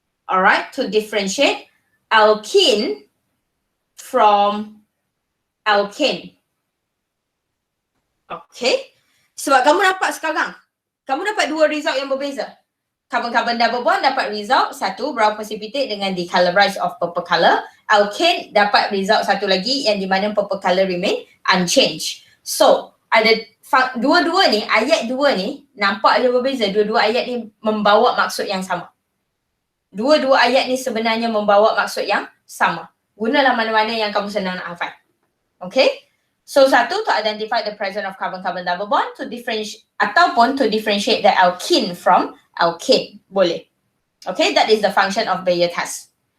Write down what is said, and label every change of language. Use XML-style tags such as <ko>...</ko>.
<en>Alright, to differentiate alkene from alkane. Okay.</en> <ms>Sebab kamu dapat sekarang, kamu dapat dua result yang berbeza. Carbon-carbon double bond dapat result satu,</ms> <en>brown precipitate</en> <ms>dengan</ms> <en>decolorized of purple color.</en> <ms>Alkane dapat result satu lagi yang di mana</ms> <en>purple color remain unchanged.</en> <ms>So, ada dua-dua ni, ayat dua ni nampak ada berbeza. Dua-dua ayat ni membawa maksud yang sama. Dua-dua ayat ni sebenarnya membawa maksud yang sama. Gunalah mana-mana yang kamu senang nak hafal. Okay?</ms> <en>So, satu, to identify the presence of carbon-carbon double bond, to differentiate, ataupun to differentiate the alkene from alkane. Boleh. Okay, that is the function of Bayer test.</en>